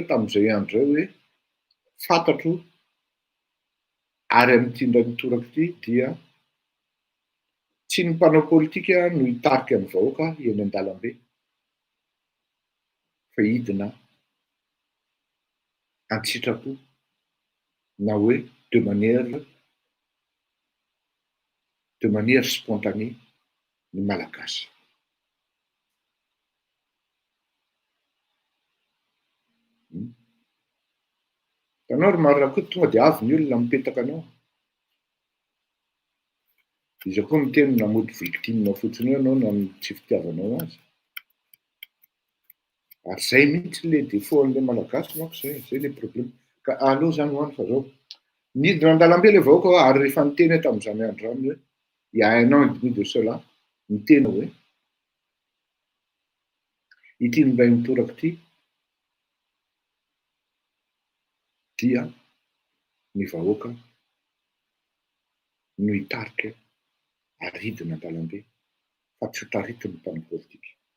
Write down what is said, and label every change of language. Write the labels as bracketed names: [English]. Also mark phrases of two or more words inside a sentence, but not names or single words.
[Malagasy] tamin'izay andro zay hoe fantatro ary amin'ity ndray mitoraka ity dia tsy ny mpanao politika no hitarika ny vahoaka eny an-dalambe fa hidina an-tsitrapo na hoe [French] de manière spontanée [Malagasy] ny malagasy. Tanao ry Mary Rakoto tonga dia avy ny olona mipetaka anao. Izy koa miteny namoto victime fotsiny eo anao na tsy fitiavanao azy. Ary zay mihitsy [French] le défaut [Malagasy] an'le malagasy manko zay [French] le problème. [Malagasy] Ka aleo zany hoany fa zao midina an-dalambe le vahoaka ary rehefa niteny tamin'izany andro zany hoe [French] il y a un an et demi de cela [Malagasy] niteny hoe ity ndray mitoraka ity dia ny vahoaka no hitarika ary hidina an-dalambe fa tsy ho taritin'ny mpanao politika.